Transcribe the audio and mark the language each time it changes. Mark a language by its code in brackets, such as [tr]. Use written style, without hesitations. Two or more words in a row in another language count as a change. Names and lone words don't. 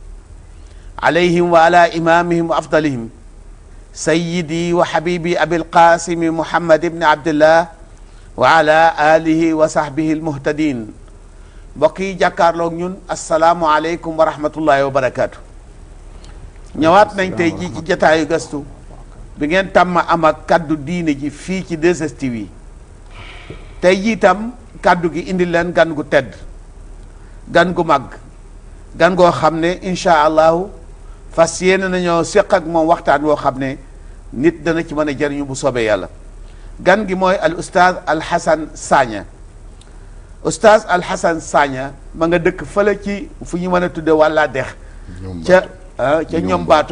[ar] عليهم وعلى إمامهم وأفضلهم سيدي وحبيبي أبي القاسم محمد بن عبد الله وعلى آله وصحبه المهتدين بقي جاكارلوك ñun السلام عليكم ورحمة الله وبركاته [wo] ñëwaat nañ tey jii ci jotaayu gëstu bi ngeen tàmm am ak kaddu diine ji fii ci 2STV tey jii tam kaddu gi indi leen gan gu tedd gan gu mag gan goo xam ne [ar] إن شاء الله [wo] fas yéene nañoo séq ak moom waxtaan woo xam ne nit dana ci mën a jëriñu bu soobee yàlla gan gi mooy al oustaz Alhasan Sagna oustaz Alhasan Sagna ma nga dëkk fële ci fu ñu mën a tudde wàllaa dex ca ñoom baatu